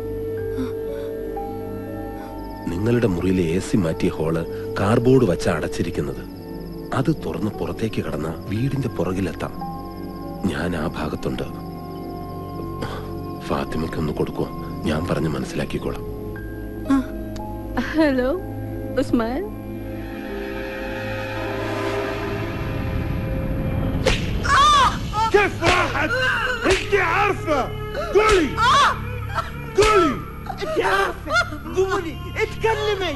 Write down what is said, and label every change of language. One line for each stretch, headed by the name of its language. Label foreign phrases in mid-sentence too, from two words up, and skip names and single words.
Malayalam: നിങ്ങളുടെ മുറിയിലെ AC മാറ്റിയ ഹോള് കാർബോർഡ് വച്ച അടച്ചിരിക്കുന്നത്. അത് തുറന്ന് പുറത്തേക്ക് കടന്ന വീടിന്റെ പുറകിലെത്താം. ഞാൻ ആ ഭാഗത്തുണ്ട്. ഫാത്തിമയ്ക്കൊന്ന് കൊടുക്കുമോ? ഞാൻ പറഞ്ഞ് മനസ്സിലാക്കിക്കോളാം.
Arabic: هلو عثمان. كيف راحت؟ انت عارفة. قولي قولي. انت عارفة، قولي اتكلمي.